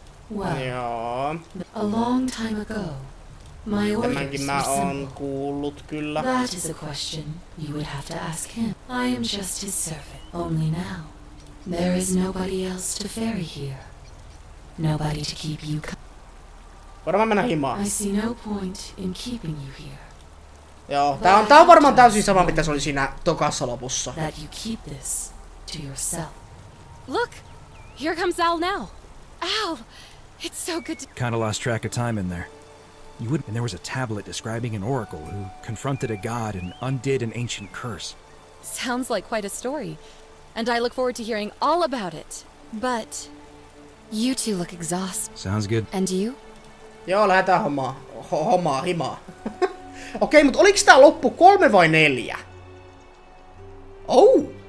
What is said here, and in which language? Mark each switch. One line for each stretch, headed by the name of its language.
English: Well, a long time ago, my orders were simple. That is a question you would have to ask him. I am just his servant. Only now, There is nobody else to ferry here. Nobody to keep you
Finnish: Varmaan mennä himaan.
English: I see no point in keeping you here.
Finnish: Joo, tää on varmaan täysin sama mitä se oli siinä tokassa lopussa.
English: That you keep this to yourself. Look! Here comes Al now. Al! It's so good to... Kinda lost track of time in there. And there was a tablet describing an oracle who confronted a god and undid an ancient curse. Sounds like quite a story. And I look forward to hearing all about it. But... you two look exhausted. Sounds good. And you?
Finnish: Joo, lähdetään hommaa himaa. Okei, mut oliks tää loppu 3 vai 4? Oh!